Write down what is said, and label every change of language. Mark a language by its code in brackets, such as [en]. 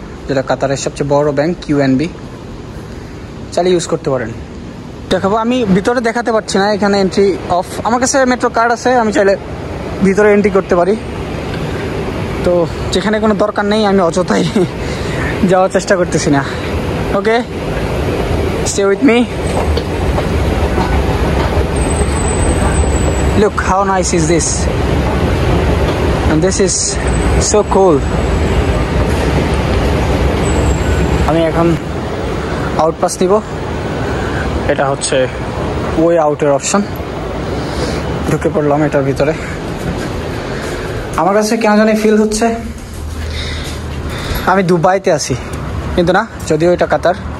[bn] যেটা কাতারের সবচেয়ে বড় ব্যাংক QNB, চালিয়ে ইউজ করতে পারেন। দেখাবো, আমি ভিতরে দেখাতে পারছি না, এখানে এন্ট্রি অফ। আমার কাছে মেট্রো কার্ড আছে, আমি চাইলে ভিতরে এন্ট্রি করতে পারি। তো যেখানে কোনো দরকার নেই আমি অযথাই যাওয়ার চেষ্টা করতেছি না। [en] Okay, stay with me. Look how nice is this, and this is so cool. [bn] আমি এখন আউটপাস নিব, এটা হচ্ছে ওয়ে আউটের অপশন। ঢুকে পড়লাম এটার ভিতরে। আমার কাছে কেন জানি ফিল হচ্ছে আমি দুবাইতে আছি, কিন্তু না, যদিও এটা কাতার।